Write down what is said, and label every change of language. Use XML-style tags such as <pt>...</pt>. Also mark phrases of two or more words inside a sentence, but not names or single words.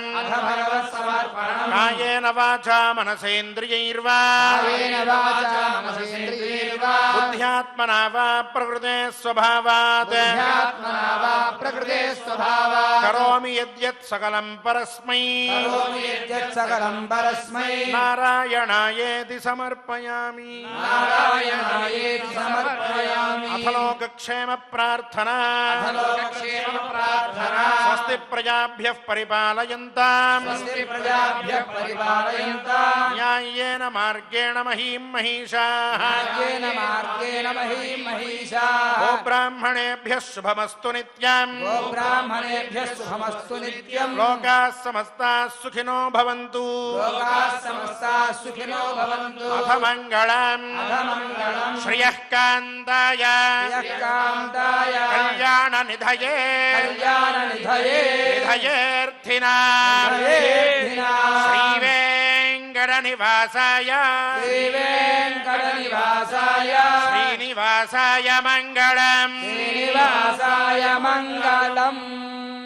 <sa>కాయేన వాచా మనసేంద్రియైర్వా బుద్ధ్యాత్మనా వా ప్రకృతే స్వభావాత్ కరోమి యద్యత్ సకలం పరస్మై నారాయణాయేతి సమర్పయామి. అథ లోకక్షేమ ప్రార్థన. స్వస్తి ప్రజాభ్యః పరిపాలయంతాం న్యాయేన మార్గేణ మహీం మహిషాః. గోబ్రాహ్మణేభ్యః శుభమస్తు నిత్యం. లోకాः సమస్తాः సుఖినో భవంతు. అథ మంగళం శ్రియః కాంతాయ కళ్యాణ నిధయే నిధయేర్థినాం శ్రీవేంకట నివాసాయ శ్రీనివాసాయ మంగళం.</sa>